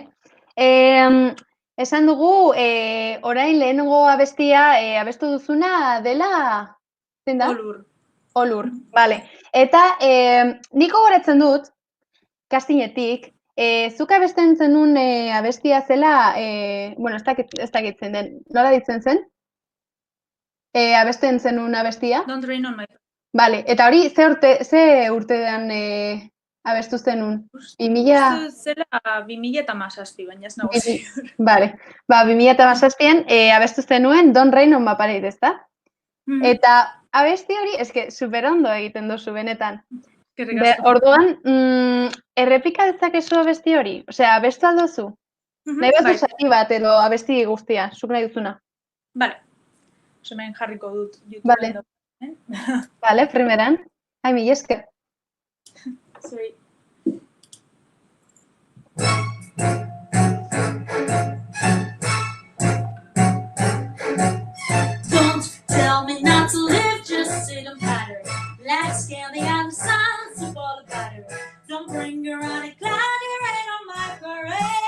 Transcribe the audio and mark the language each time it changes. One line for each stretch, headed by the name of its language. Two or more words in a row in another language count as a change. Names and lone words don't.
Basque: Esan dugu, orain lehenengo abestia abestu duzuna dela, zein da? Olur. Olur, bale. Eta nik gogoratzen dut, kastinetik, zuk abesten zenun abestia zela, bueno, ez dakit zen den, nola ditzen zen? Abesten zenun abestia?
English: Don't rain on my...
Basque: Bale, eta hori ze urtean abestu zenun? Uste zela 2017, baina ez nago ziur. Bale, 2017an abestu zenuen Don't Rain on My Parade, ezta? Eta abesti hori, eske, super ondo egiten duzu, benetan. Orduan, errepika dezakezu abesti hori? Osea, abestu aldozu? Nahi bat zati bat edo abesti guztia, zuk nahi duzuna. Bale, hemen jarriko dut YouTubeen. Bale, primeran. Ai, mila esker. Zuri.
English: Don't tell me not to live, just sit and patter. Let's scale the other signs of all the batter. Don't bring around a cloudy rain on my parade.